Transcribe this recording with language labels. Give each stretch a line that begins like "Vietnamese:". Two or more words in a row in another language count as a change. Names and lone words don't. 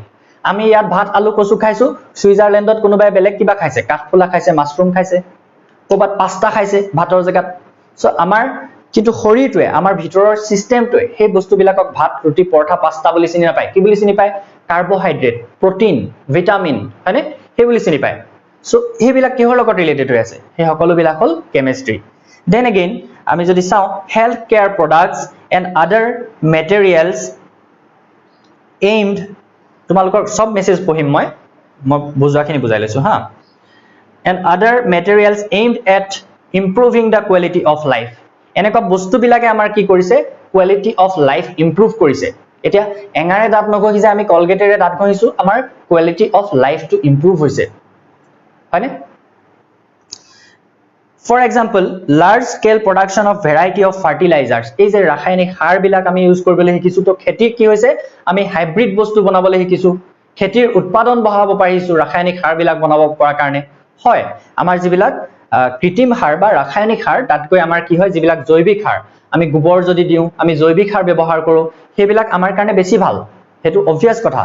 Assamese: আমি ইয়াত ভাত আলু কচু খাইছো সুইজাৰল্যান্ডত কোনোবাই বেলেগ কিবা খাইছে কাঠফুলা খাইছে মাশৰুম খাইছে ক'বাত পাস্তা খাইছে ভাতৰ জেগাত সো আমাৰ যেটো শৰীৰটোৱে আমাৰ ভিতৰৰ সিস্টেমটোৱে সেই বস্তুবিলাকক ভাত ৰুটি পৰঠা পাস্তা বুলি চিনি নাপায় কি বুলি চিনি পায় কাৰ্বোহাইড্ৰেট প্ৰটিন ভিটামিন হয়নে সেই বুলি চিনি পায় সো হেবিলাক কিহৰ লগত ৰিলেটেড হৈ আছে সেই সকলোবিলাক হল কেমিষ্ট্ৰি
English: then again
Assamese: আমি যদি চাও
English: health care products and other materials
Assamese: aimed তোমালোকৰ সব মেছেজ পঢ়িম মই বুজাখিনি বুজাই লৈছো হা
English: and other materials aimed at improving the quality of life
Assamese: এনেকুৱা বস্তুবিলাকে আমাৰ কি কৰিছে
English: quality of life improve
Assamese: কৰিছে এতিয়া এঙাৰে দাঁত নঘহি যে আমি কলগেটেৰে দাঁত ঘহিছো আমাৰ
English: quality of life to improve
Assamese: হৈছে হয়নে
English: For example, large scale production of variety of fertilizers.
Assamese: এই যে ৰাসায়নিক সাৰ বিলাক আমি ইউজ কৰিবলৈ শিকিছো তো খেতি কি হৈছে আমি হাইব্ৰিড বস্তু বনাবলৈ শিকিছো খেতিৰ উৎপাদন বঢ়াব পাৰিছো ৰাসায়নিক সাৰ বিলাক বনাব পৰা কাৰণে হয় আমাৰ যিবিলাক কৃত্ৰিম সাৰ বা ৰাসায়নিক সাৰ তাতকৈ আমাৰ কি হয় যিবিলাক জৈৱিক সাৰ আমি গোবৰ যদি দিও আমি জৈৱিক সাৰ ব্যৱহাৰ কৰো সেইবিলাক আমাৰ কাৰণে বেছি ভাল হেতু অবভিয়াস কথা